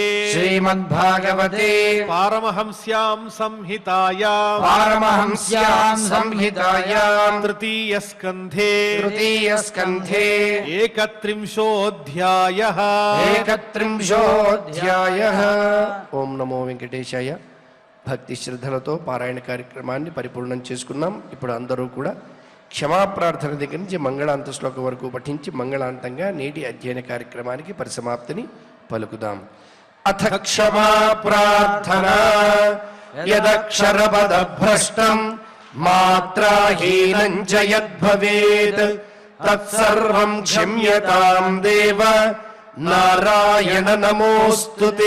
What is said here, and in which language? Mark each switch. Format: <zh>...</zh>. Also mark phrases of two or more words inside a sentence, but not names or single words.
<sa>श्रीमद्भागवते पारमहंस्यां संहितायां पारमहंस्यां संहितायां तृतीयस्कन्धे तृतीयस्कन्धे 31 31 ఓం నమో వెంకటేశాయ.</sa> <te>భక్తి శ్రద్ధలతో పారాయణ కార్యక్రమాన్ని పరిపూర్ణం చేసుకున్నాం. ఇప్పుడు అందరూ కూడా క్షమాప్రార్థన దగ్గర నుంచి మంగళాంత శ్లోకం వరకు పఠించి మంగళాంతంగా నేటి అధ్యయన కార్యక్రమానికి పరిసమాప్తిని పలుకుదాం.</te> <sa>అథ క్షమా ప్రార్థన యదక్షరపదభ్రష్టం మాత్రాహీనం చ యద్భవేత్ తత్సర్వం క్షమ్యతాం దేవ నారాయణ నమోస్తుతే.</sa>